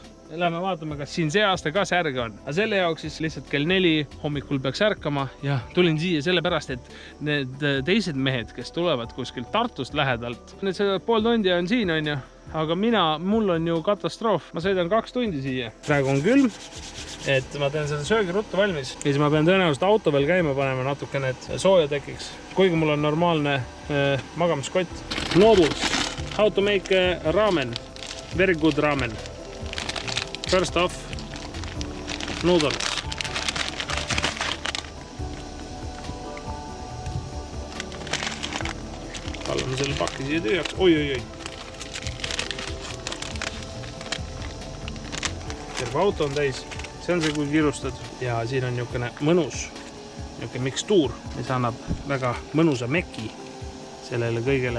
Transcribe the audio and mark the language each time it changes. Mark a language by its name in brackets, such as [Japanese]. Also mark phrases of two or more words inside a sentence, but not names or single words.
[Estonian] Lähme vaatame, kas siin see aasta ka särge on. Aga selle jaoks siis lihtsalt kell 4 hommikul peaks ärkama ja tulin siia sellepärast, et need teised mehed, kes tulevad kuskilt Tartust lähedalt, need seda pool tundi on siin, on ju, aga mul on ju katastroof. Ma sõidan 2 tundi siia. Praegu on külm, et ma teen selle söögi ruttu valmis. Ja siis ma pean tõenäoliselt auto veel käima panema natukene, et sooja tekiks. Kuigi mul on normaalne magamiskott. [English] Noodles. How to make ramen. Very good ramen. First off, noodles. [Estonian] Kallame selle pakki siia tühjaks. Oi. Terve auto on täis. See on see, kui kirustad. Ja siin on niisugune mõnus, niisugune mikstuur, mis annab väga mõnusa meki sellele kõigele.